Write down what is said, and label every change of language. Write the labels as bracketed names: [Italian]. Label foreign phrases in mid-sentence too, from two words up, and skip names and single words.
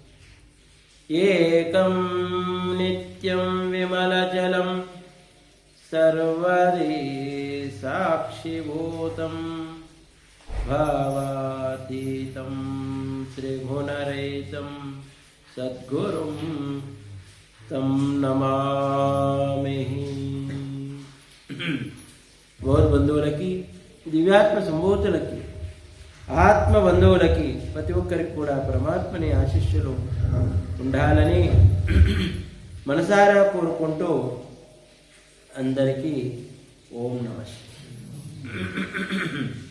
[Sanskrit] एकं नित्यं विमलजलं सर्वदि साक्षिभूतं भावातीतं त्रिगुणरहितं सद्गुरुं तं नमामि। [Telugu] భగవద్బంధువులకి దివ్యాత్మ సంభూతులకి ఆత్మ బంధువులకి ప్రతి ఒక్కరికి కూడా పరమాత్మని ఆశీస్సులు ఉండాలని మనసారా కోరుకుంటూ అందరికీ [Sanskrit] ఓం నమః శివాయ।